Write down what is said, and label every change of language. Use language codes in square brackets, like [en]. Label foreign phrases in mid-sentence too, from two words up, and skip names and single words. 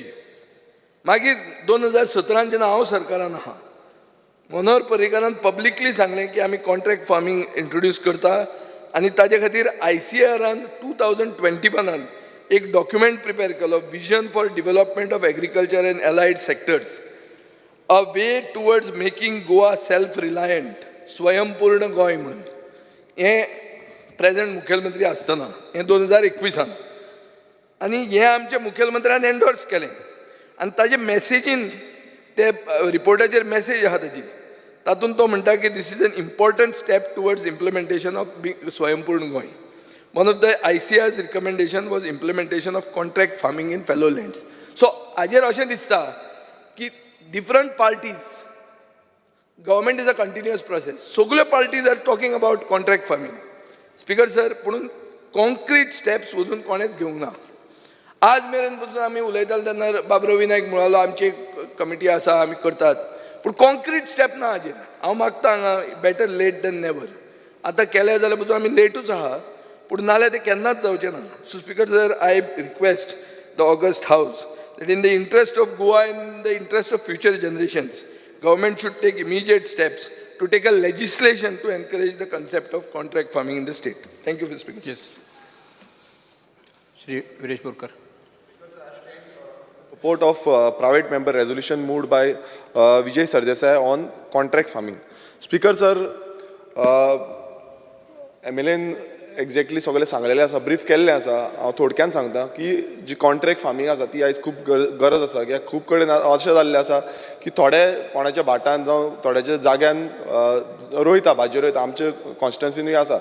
[kok] मागीर 2017 जेन्ना हांव सरकारान आहा मनोहर पर्रीकारान पब्लिकली सांगलें की आमी [en] contract farming introduce [kok] करता आनी ताजे खातीर ICARन 2021 एक [en] document prepare [kok] केलो, [en] vision for development of agriculture and allied sectors, a way towards making Goa self reliant, [kok] स्वयंपूर्ण गोंय म्हणून. हें प्रेझेंट मुखेलमंत्री आसतना हें 2021 आनी हें आमच्या मुखेलमंत्र्यान एंडोर्स केलें. आनी ताजे मॅसेजीन ते रिपोर्टाचेर मॅसेज आहा ताजी तातूंत तो म्हणटा की [en] this is an important step towards implementation of [kok] स्वयंपूर्ण गोंय. [en] one of the ICAR's recommendation was implementation of contract farming in fallow lands. सो [kok] हाजेर अशें दिसता की [en] different parties, government is a continuous process, [kok] सगळ्यो [en] parties are talking about contract farming. speaker sir, [kok] पूण [en] concrete steps [kok] वचून कोणेच घेवंक ना. आज मेरेन पसून आमी उलयताले तेन्ना बाबरो विनायक म्हणालो आमची एक कमिटी आसा आमी करतात, पूण [en] concrete step [kok] ना हाजेर. हांव मागता हांगा [en] better late than never. [kok] आतां केलें जाल्यार पसून आमी लेटूच आहा, पूण नाल्यार तें केन्नाच जावचें ना. [en] so speaker sir, I request the august house that in the interest of Goa and in the interest of future generations, government should take immediate steps to take a legislation to encourage the concept of contract farming in the state. Thank you, Mr. Speaker. Yes. Shri Viresh Borkar. Support of private member resolution moved by Vijay Sardesai on contract farming. Speaker sir, [kok] MLAन एक्झॅक्टली सगळें सांगलेलें आसा, ब्रीफ केल्लें आसा. हांव थोडक्यान सांगता की जी [en] contract farming [kok] आसा ती आयज खूब गरज आसा. कित्याक खूब कडेन अशें जाल्लें आसा की थोडे कोणाच्या भाटान जावं थोड्याच्या जाग्यान रोयता, भाजी रोयता, आमचे कॉन्स्टिट्युन्सीनूय आसा.